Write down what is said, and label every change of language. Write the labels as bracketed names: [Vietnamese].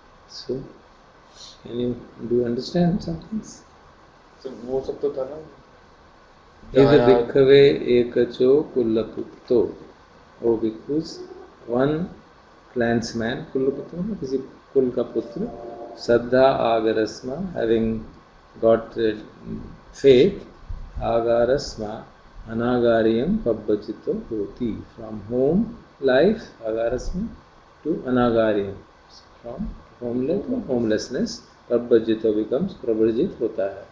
[English] So, do you understand some things? [Hindi] So, वो सब तो था ना. [Pali] इद भिक्खवे एकचो कुलपुत्तो. ओ भिक्खुस, [English] one clansman, [Hindi] कुलपुत्रो ना किसी कुल का पुत्र, [Pali] श्रद्धा आगरस्मा, [English] having got faith, [Pali] आगारस्मा अनागारियम पब्बजितो होती. [English] From home life, agarasma, to anagariam, from homelessness, पब्बजितो becomes [Hindi] प्रवर्जित होता है.